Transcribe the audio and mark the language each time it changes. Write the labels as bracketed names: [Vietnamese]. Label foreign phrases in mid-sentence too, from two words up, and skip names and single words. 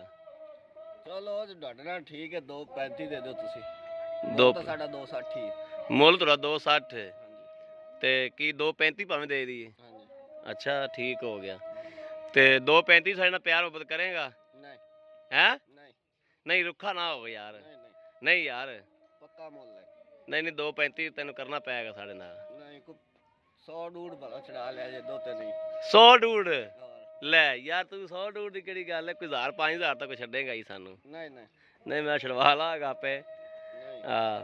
[Punjabi] ਚਲੋ ਤੁਹਾਡੇ ਨਾਲ ਠੀਕ ਹੈ, 235 ਦੇ ਦਿਓ ਤੁਸੀਂ। ਸਾਡਾ 260 ਹੀ ਮੁੱਲ ਤੁਹਾਡਾ 260 ਤੇ ਕੀ 235 ਭਾਵੇਂ ਦੇ ਦਈਏ? ਅੱਛਾ ਠੀਕ ਹੋ ਗਿਆ। ਤੇ 235 ਸਾਡੇ ਨਾਲ ਪਿਆਰ ਮੁਹੱਬਤ ਕਰੇਗਾ? ਨਹੀਂ ਹੈ ਨਹੀਂ [Hindi] नहीं रुखा ना हो यार। नहीं यार [Punjabi] ਪੱਕਾ ਮੁੱਲ ਹੈ। ਨਹੀਂ ਨਹੀਂ 235 ਤੈਨੂੰ ਕਰਨਾ ਪਏਗਾ ਸਾਡੇ ਨਾਲ। ਨਹੀਂ ਕੋ 100 ਡੂਡ ਭਲਾ ਚੜਾ ਲਿਆ ਜੇ ਦੋ ਤੇ ਨਹੀਂ 100 ਡੂਡ ਹੋਰ ਲੈ ਯਾਰ ਤੂੰ 100 ਡੂਡ ਦੀ ਕਿਹੜੀ ਗੱਲ ਹੈ, ਕੋਈ 1000 5000 ਤੱਕ ਛੱਡੇਗਾ ਹੀ ਸਾਨੂੰ। ਨਹੀਂ ਨਹੀਂ ਨਹੀਂ ਮੈਂ ਛਡਵਾ ਲਾਂਗਾ ਆਪੇ। ਨਹੀਂ ਹਾਂ